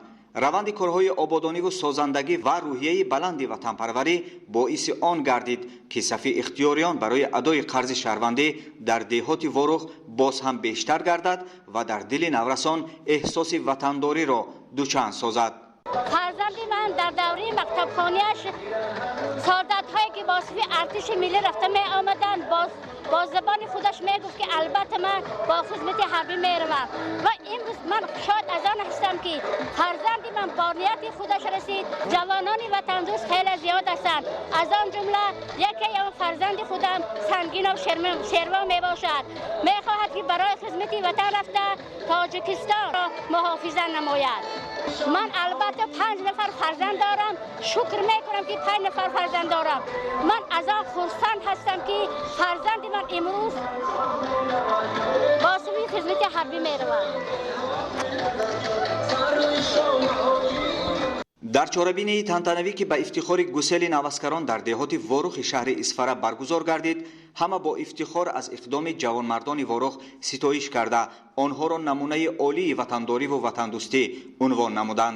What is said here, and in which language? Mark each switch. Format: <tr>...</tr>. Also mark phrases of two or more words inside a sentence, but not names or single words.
<tg>раванди корҳои ободониву созандагӣ ва рӯҳияи баланди ватанпарварӣ боиси он гардид ки сафи ихтиёриён барои адои қарзи шаҳрвандӣ дар деҳоти Ворух боз ҳам бештар гардад ва дар дили наврасон эҳсоси ватандориро дучанд созад. фарзанди ман дар давраи мактабхониаш содатҳое ки бо сафи артиши миллӣ рафта меомаданд,</tg> <fa>با زبان خودش میگفت که البته من با خدمت حربی میروم و امروز من شاد از آن هستم که فرزند من با نیت خودش رسید. جوانان وطن دوست خیلی زیاد هستند، از آن جمله یکی از فرزند خودم سنگین و شیروان میباشد. میخواهد که برای خدمت وطن رفته تاجیکستان را محافظت نماید. من البته 5 نفر فرزند دارم، شکر میکنم که 5 نفر فرزند دارم. من از آن خرسند هستم که فرزند من امروز با سوی خدمت حربی میروم.</fa> <tg>дар чорабинии тантанавӣ ки ба ифтихори гусели наваскарон дар деҳоти Ворухи шаҳри Исфара баргузор гардид, ҳама бо ифтихор аз иқдоми ҷавонмардони Ворух ситоиш карда, онҳоро намунаи олии ватандориву ватандӯстӣ унвон намуданд.</tg>